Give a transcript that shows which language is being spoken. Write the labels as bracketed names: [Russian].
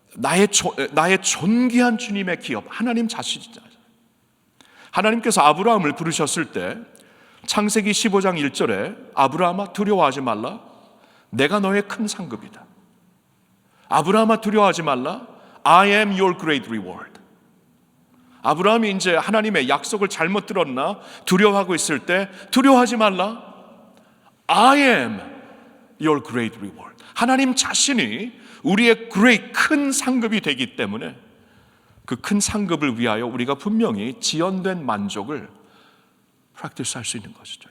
[Korean] 나의 존귀한 주님의 기업, 하나님 자신이잖아요. 하나님께서 아브라함을 부르셨을 때 창세기 15장 1절에 아브라함아 두려워하지 말라, 내가 너의 큰 상급이다. 아브라함아 두려워하지 말라, [English] I am your great reward. [Korean] 아브라함이 이제 하나님의 약속을 잘못 들었나 두려워하고 있을 때 두려워하지 말라. [English] I am your great reward. [Korean] 하나님 자신이 우리의 great 큰 상급이 되기 때문에 그 큰 상급을 위하여 우리가 분명히 지연된 만족을 practice 할 수 있는 것이죠.